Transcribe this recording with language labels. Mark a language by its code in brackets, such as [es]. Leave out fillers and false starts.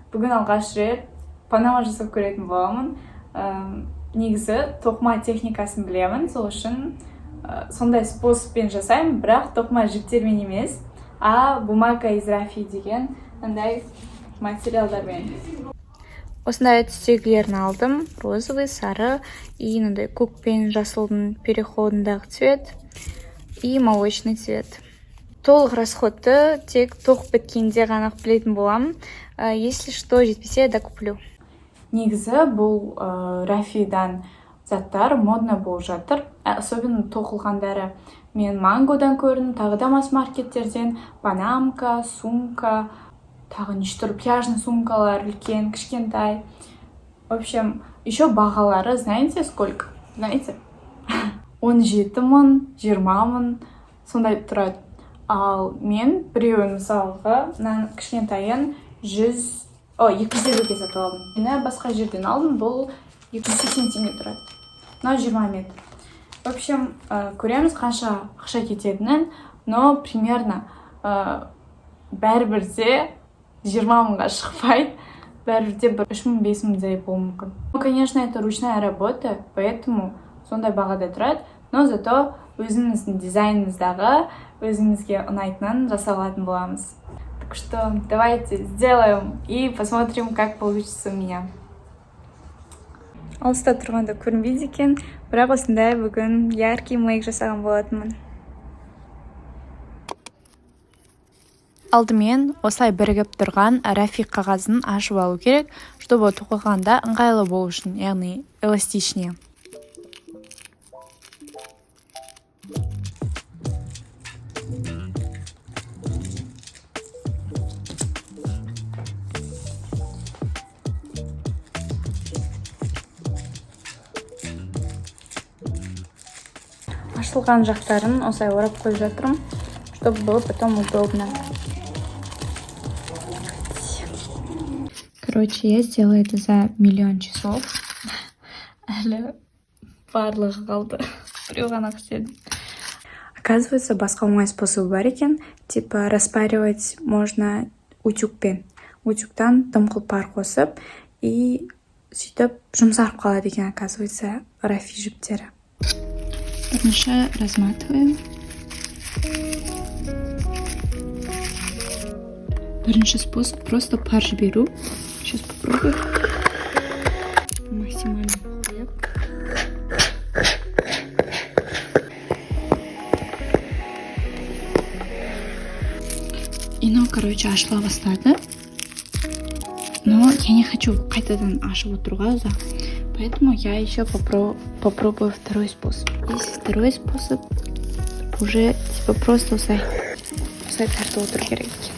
[kk] Бүгін алғаш рет панама жасап көретін боламын. Негізі тоқыма техникасын білемін, сол үшін сондай способпен жасаймын, бірақ тоқыма жіптермен емес, [ru] бумага из рафии [kk] деген андай материалдармен. Осындай түстегілерін алдым. Розовый, сары и мындай көк пен жасылдың [ru] переходындағы цвет и молочный цвет. [kk] Толық расходты тек тоқ біткенде ғана білетін боламын. [ru] Если что [kk] жетпесе, [ru] докуплю. [kk] Негізі бұл рафидан заттар модно болып жатыр. Особенно тоқылғандары. Мен мангодан көрдім, тағы да масс-маркеттерден банамка, сумка, тағы неше пляжный сумкалар, үлкен, кішкентай. [ru] В общем, еще [kk] бағалары, [ru] знаете, сколько? Знаете? [kk] 17 мың, 20 мың, сондай тұрады. Ал мен біреуін мысалға, кішкентайын 250-ге сатып алдым. Мені басқа жерден алдым, бұл 280 теңге тұрады. 20 метр. В общем, көреміз қанша ақша кететінін, [ru] но примерно [kk] бәрібірде 20 мыңға шықпайды, бәрібірде 3-5 мыңдай болуы мүмкін. [ru] Конечно, это ручная работа, поэтому сондай [kk] бағада тұрады, но зато өзіміздің дизайнымыздағы өзімізге ұнайтынын жасай алатын боламыз. [ru] Так что давайте сделаем и посмотрим, как получится у меня. [kk] Алыста тұрғанда көрінбейді екен, бірақ осындай бүгін яркий мейк жасаған болатынмын. Алдымен осылай бірігіп тұрған рафи қағазын ашып алу керек, [ru] чтобы тоқығанда [kk] ыңғайлы болу үшін, яғни эластичнее. Ашылған жақтарын осылай орап қойып жатырмын, [ru] чтобы было потом удобно. Короче, я сделала это за 1 000 000 часов. [kk] Әлі барлығы қалды. Біреу ғана істедім. Оказывается, басқа оңай способы бар екен. Типа распаривать можно утюгпен. Утюгтан дымқыл пар қосып, и сөйтіп жұмсарып қалады екен, [ru] оказывается, [kk] рафи жіптері. Бірінші разматываем. Бірінші способ просто пар жіберу. [ru] Сейчас попробую. Максимально хлеб. [kk] И короче, ашыла бастады. [ru] Но я не хочу [kk] қайтадан ашып отыруға ұзақ. [ru] Поэтому я еще попробую второй способ. Если второй способ, уже типа просто [kk] осылай тартып отыру керек.